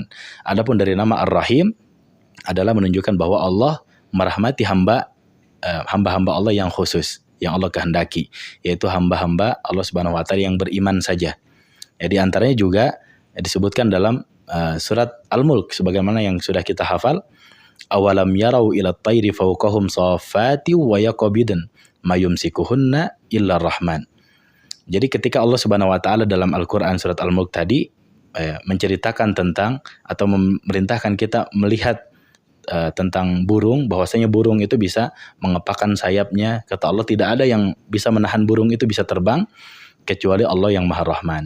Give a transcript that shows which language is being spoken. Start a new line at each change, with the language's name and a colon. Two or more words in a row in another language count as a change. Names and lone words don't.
Indonesian: Adapun dari nama Ar-Rahim adalah menunjukkan bahwa Allah merahmati hamba-hamba Allah yang khusus, yang Allah kehendaki, yaitu hamba-hamba Allah
Arabic: سبحانه وتعالى
Indonesian: yang beriman saja. Di antaranya juga disebutkan dalam surat Al-Mulk sebagaimana yang sudah kita hafal,
Arabic: أولم يروا إلى الطير فوقهم صافات ويقبضن ما يمسكهن إلا الرحمن.
Indonesian: Jadi ketika Allah
Arabic: سبحانه وتعالى
Indonesian: dalam Al-Qur'an surat Al-Mulk tadi menceritakan tentang atau memerintahkan kita melihat tentang burung, bahwasanya burung itu bisa mengepakkan sayapnya, kata Allah tidak ada yang bisa menahan burung itu bisa terbang kecuali Allah yang Maha Rahman.